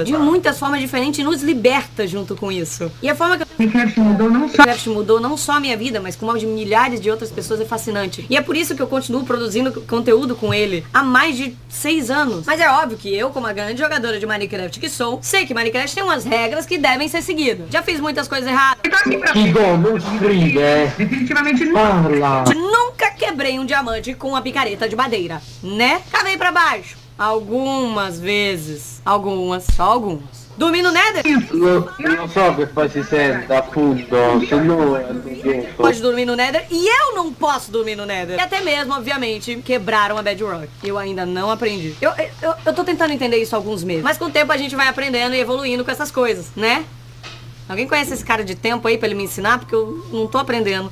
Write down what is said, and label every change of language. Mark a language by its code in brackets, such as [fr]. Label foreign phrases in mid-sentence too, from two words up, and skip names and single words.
[pt] De muitas formas diferentes e nos liberta junto com isso. E a forma que Minecraft mudou não só a minha vida, mas como a de milhares de outras pessoas é fascinante. E é por isso que eu continuo produzindo conteúdo com ele há mais de 6 anos. Mas é óbvio que eu, como a grande jogadora de Minecraft que sou, sei que Minecraft tem umas regras que devem ser seguidas. Já fiz muitas coisas erradas. Chico, [it] non scrive. [pt] Definitivamente não. Parla. Nunca quebrei um diamante com uma picareta de madeira, né? Cavei pra baixo. Algumas vezes. Algumas, só algumas. Dormir no Nether? [it] Lo so che poi si sente, appunto, se no è noioso. [pt] Pode dormir no Nether e eu não posso dormir no Nether. E até mesmo, obviamente, quebraram a Bedrock. Eu ainda não aprendi. Eu tô tentando entender isso há alguns meses. Mas com o tempo a gente vai aprendendo e evoluindo com essas coisas, né? Alguém conhece esse cara de tempo aí pra ele me ensinar? Porque eu não tô aprendendo.